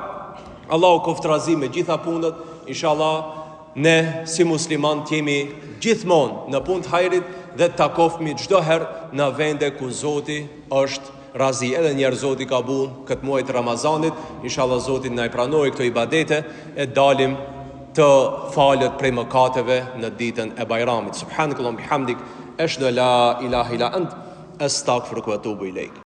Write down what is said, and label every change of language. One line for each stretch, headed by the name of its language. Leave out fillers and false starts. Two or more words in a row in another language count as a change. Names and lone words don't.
Albanian: Allahu koftrazim me gjitha punët. Inshallah ne si musliman të jemi gjithmonë në punë të hajrit dhe të takofmi çdo herë në vende ku Zoti është razi. Edhe njerë Zoti ka bunë këtë muaj të Ramazanit. Inshallah Zoti na i pranoi këto ibadete e dalim të falët prej mëkateve në ditën e Bajramit.
Arabic: سبحانك اللهم وبحمدك، أشهد أن لا إله إلا أنت، أستغفرك وأتوب إليك.